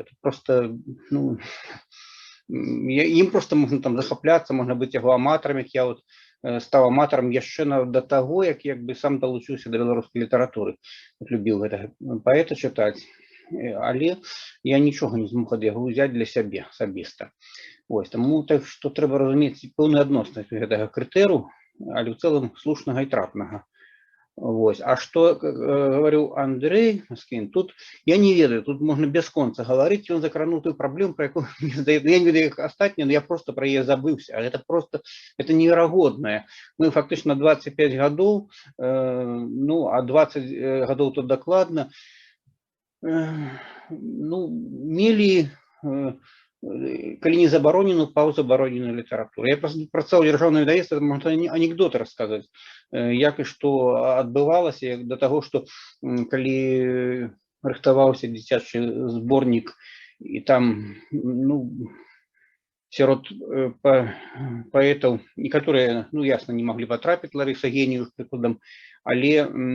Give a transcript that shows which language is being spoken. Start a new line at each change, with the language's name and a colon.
Russian: Это просто,
Belarusian: ну, ім просто можна там захапляцца, можна быць яго аматарам, як я вот стаў аматарам яшчэ да таго, як бы сам далучыўся да беларускай літаратуры. Любіў гэтага паэта чытаць, але я нічога не змог ад яго ўзяць для сябе асабіста. Вось, таму так што трэба разумець пэўную адноснасць гэтага крытэру, але ў цэлым слушнага і трапнага.
Russian: Вот. А что говорил Андрей Москвин, тут
Belarusian: я не ведаю,
Russian: тут можно без конца говорить, он закранул ту проблему, про якую мне здаецца, я не ведаю их остатние, но я просто про ее забылся, а это просто, это неверагодное. Мы фактично 25 годов, ну, а 20 годов тут докладно,
Belarusian: ну, мелі калі не забароненую паўзабароненую літаратуру. Я працаваў у дзяржаўным выдавецтве, можна анекдоты расказваць, як і што адбывалася да таго, што калі рыхтаваўся дзіцячы зборнік і там, ну, сярод паэтаў некаторыя, ну, ясна, не маглі патрапіць, Ларыса Генію, прыкладам, але